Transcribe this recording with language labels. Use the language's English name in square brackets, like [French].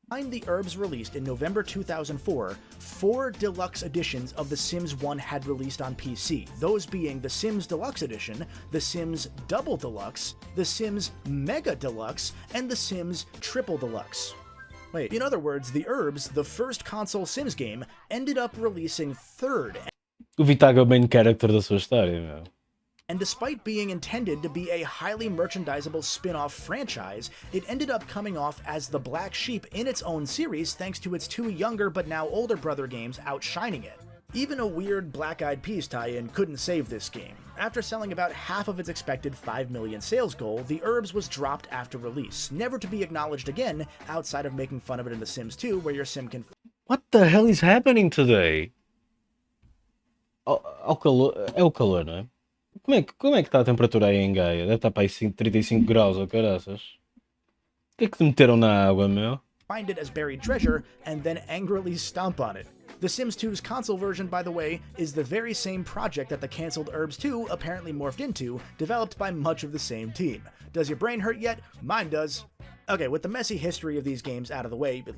[English] the eeerrs released in November 2004, 4 deluxe editions of The Sims 1 had released on PC, those being The Sims Deluxe Edition, The Sims Double Deluxe, The Sims Mega Deluxe, and The Sims Triple Deluxe. Wait, in other words, the eeerrs, the first console Sims game, ended up releasing third. [Portuguese] O Vitago é o [English] main character [Portuguese] da sua história, meu. [English] And despite being intended to be a highly merchandisable spin-off franchise, it ended up coming off as the black sheep in its own series thanks to its 2 younger but now older brother games outshining it. Even a weird Black Eyed Peas tie-in couldn't save this game. After selling about half of its expected 5 million sales goal, the eeerrs was dropped after release, never to be acknowledged again outside of making fun of it in The Sims 2, where your sim can... What the hell is happening today? [Portuguese] Ao calor, é o calor, não é? Como é que está a temperatura aí em Gaia? Deve estar para aí 35 graus ou caraças. O que é que te meteram na água, meu? [English] Find it as buried treasure, and then angrily stomp on it. The Sims 2's console version, by the way, is the very same project that the cancelled eeerrs 2 apparently morphed into, developed by much of the same team. Does your brain hurt yet? Mine does. Okay, with the messy history of these games out of the way,